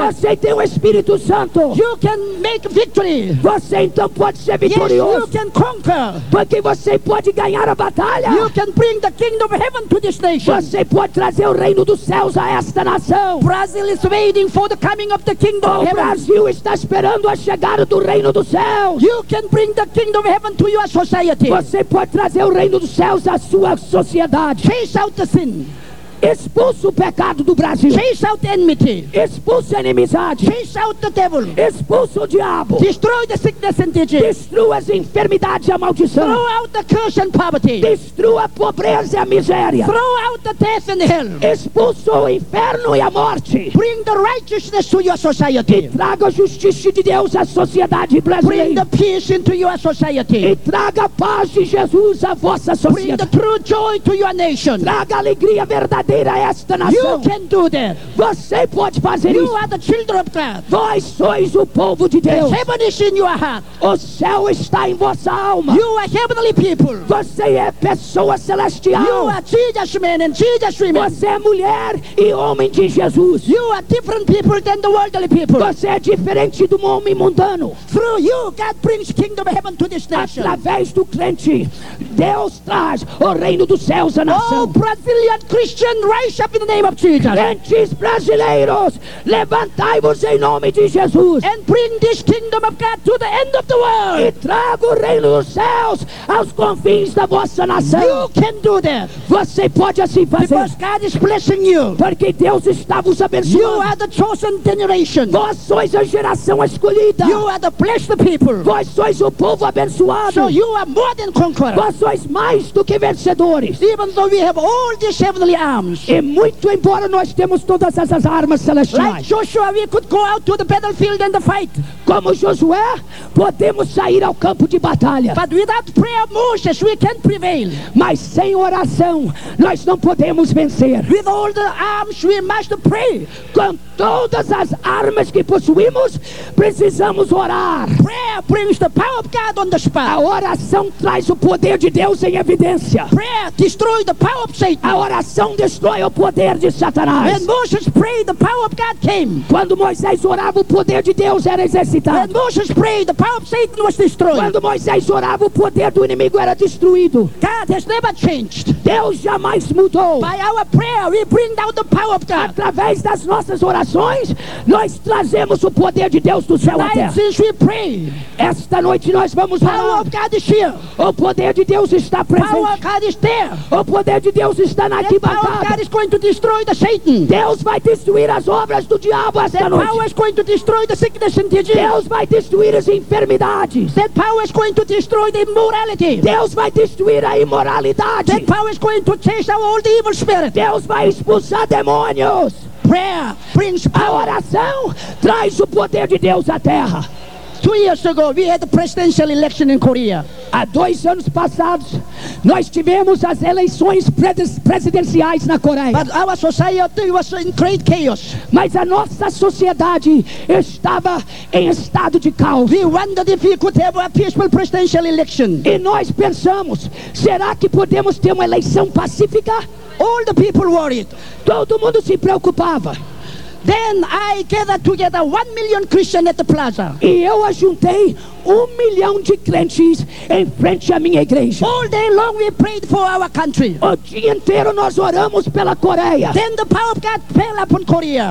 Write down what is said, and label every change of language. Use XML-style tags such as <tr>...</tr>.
<pt>Você tem o Espírito Santo.</pt> <en>You can make victory.</en> <pt>Você então pode ser vitorioso.</pt> <en>Yes, you can conquer.</en> <pt>Porque você pode ganhar a batalha.</pt> <en>You can bring the kingdom of heaven to this nation.</en> <pt>Você pode trazer o reino dos céus a esta nação.</pt> <en>Brazil is waiting for the coming of the kingdom of heaven.</en> <pt>O Brasil está esperando a chegada do reino dos céus.</pt> <en>You can bring the kingdom of heaven to your society.</en> <pt>Você pode trazer o reino dos céus à sua sociedade.</pt> <en>Chase out the sin.</en> <pt>Expulse o pecado do Brasil.</pt> <en>Chase out enmity.</en> <pt>Expulse a inimizade.</pt> <en>Chase out the devil.</en> <pt>Expulse o diabo.</pt> <en>Destroy the sickness and disease.</en> <pt>Destrua as enfermidades e a maldição.</pt> <en>Throw out the curse and poverty.</en> <pt>Destrua a pobreza e a miséria.</pt> <en>Throw out the death and hell.</en> <pt>Expulse o inferno e a morte.</pt> <en>Bring the righteousness to your society.</en> <pt>E traga a justiça de Deus à sociedade brasileira.</pt> <en>Bring the peace into your society.</en> <pt>E traga a paz de Jesus à vossa sociedade.</pt> <en>Bring the true joy to your nation.</en> <pt>Traga alegria verdadeira. Esta nação.</pt> <en>You can do that.</en> <pt>Você pode fazer</pt> <en>you</en> <pt>isso.</pt> <en>You are the children of God.</en> <pt>Vós sois o povo de Deus.</pt> <en>The heaven is in your heart.</en> <pt>O céu está em vossa alma.</pt> <en>You are heavenly people.</en> <pt>Você é pessoa celestial.</pt> <en>You are Jesus man and Jesus woman.</en> <pt>Você é mulher e homem de Jesus.</pt> <en>You are different people than the worldly people.</en> <pt>Você é diferente do homem mundano.</pt> <en>Through you, God brings kingdom of heaven to this nation.</en> <pt>Através do crente, Deus traz o reino dos céus à nação.</pt> <en>Oh, Brazilian Christian. Rise up in the name of Jesus.</en> <pt>Crentes brasileiros, levantai-vos em nome de Jesus.</pt> <en>And bring this kingdom of God to the end of the world.</en> <pt>E traga o reino dos céus aos confins da vossa nação.</pt> <en>You can do that.</en> <pt>Você pode assim fazer.</pt> <en>Because God is blessing you.</en> <pt>Porque Deus está vos abençoando.</pt> <en>You are the chosen generation.</en> <pt>Vós sois a geração escolhida.</pt> <en>You are the blessed people.</en> <pt>Vós sois o povo abençoado.</pt> <en>So you are more than conquerors.</en> <pt>Vós sois mais do que vencedores.</pt> <en>Even though we have all this heavenly arms.</en> <pt>E muito embora nós temos todas essas armas celestiais.</pt> <en>Like Joshua, we could go out to the battlefield and the fight.</en> <pt>Como Josué, podemos sair ao campo de batalha.</pt> <en>But without prayer, Moses, we can't prevail.</en> <pt>Mas sem oração, nós não podemos vencer.</pt> <en>With all the arms, we must pray.</en> <pt>Com todas as armas que possuímos, precisamos orar.</pt> <en>Prayer brings the power of God on the spot.</en> <pt>A oração traz o poder de Deus em evidência.</pt> <en>Prayer destroys the power of Satan.</en> <pt>A oração destrói destrói o poder de Satanás.</pt> <en>When Moses prayed, the power of God came.</en> <pt>Quando Moisés orava, o poder de Deus era exercitado.</pt> <en>When Moses prayed, the power of Satan was destroyed.</en> <pt>Quando Moisés orava, o poder do inimigo era destruído.</pt> <en>God has never changed.</en> <pt>Deus jamais mudou.</pt> <en>By our prayer, we bring down the power of God.</en> <pt>Através das nossas orações, nós trazemos o poder de Deus do céu à terra.</pt> <en>Since we pray,</en> <pt>esta noite nós vamos orar.</pt> <en>Power of God is here.</en> <pt>O poder de Deus está presente.</pt> <en>Power of God is there.</en> <pt>O poder de Deus está na arquibancada.</pt> <en>Power of God is going to destroy the Satan.</en> <pt>Deus vai destruir as obras do diabo esta</pt> <en>that</en> <pt>noite.</pt> <en>Power is going to destroy the sickness and disease.</en> <pt>Deus vai destruir as enfermidades.</pt> <en>That power is going to destroy the immorality.</en> <pt>Deus vai destruir a imoralidade.</pt> <en>That power is going to chase out all the evil spirits.</en> <pt>Deus vai expulsar demônios.</pt> <en>Prayer brings power.</en> <pt>A oração traz o poder de Deus à terra.</pt> <en>2 years ago, we had the presidential election in Korea.</en> <pt>Há dois anos passados, nós tivemos as eleições presidenciais na Coreia.</pt> <en>But our society was in great chaos.</en> <pt>Mas a nossa sociedade estava em estado de caos.</pt> <en>We wondered if we could have a peaceful presidential election.</en> <pt>E nós pensamos, será que podemos ter uma eleição pacífica?</pt> <en>All the people worried.</en> <pt>Todo mundo se preocupava.</pt> <en>Then I gathered together 1 million Christians at the plaza.</en> <pt>E eu ajuntei 1 milhão de crentes em frente à minha igreja.</pt> <en>All day long we prayed for our country.</en> <pt>O dia inteiro nós oramos pela Coreia.</pt> <en>Then the power of God fell upon Korea.</en>